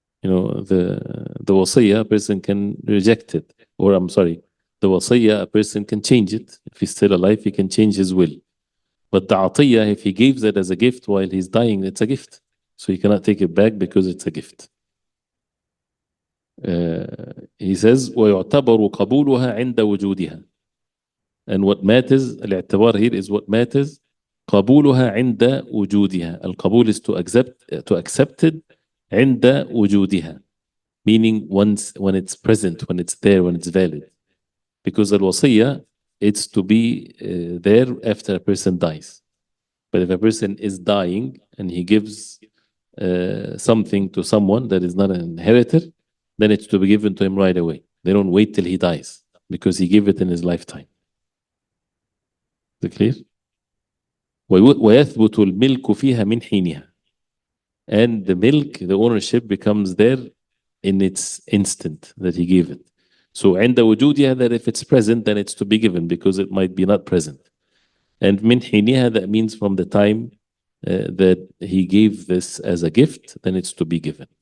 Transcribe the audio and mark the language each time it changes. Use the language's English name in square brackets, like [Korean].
[English] The wasiyah, a person can reject it, or I'm sorry, the wasiyah, a person can change it. If he's still alive, he can change his will. But the atiyah, if he gives it as a gift while he's dying, it's a gift. So he cannot take it back because it's a gift. He says, [Arabic] وَيُعْتَبَرُ قَبُولُهَا عِنْدَ وُجُودِهَا. [English] And what matters, الاعتبار here is what matters, [Arabic] قبولها عند وجودها. [English] القبول is to accept it [Arabic] عند وجودها, [English] meaning when it's present, when it's there, when it's valid. Because al-wasiyya, it's to be there after a person dies. But if a person is dying and he gives something to someone that is not an inheritor, then it's to be given to him right away. They don't wait till he dies because he gave it in his lifetime. Is it clear? [Arabic] ويثبت الملك فيها من حينها. [English] And the milk, the ownership becomes there in its instant that he gave it. So [Arabic] عند وجودها, [English] that if it's present, then it's to be given because it might be not present. And [Arabic] من حينها, [English] that means from the time that he gave this as a gift, then it's to be given.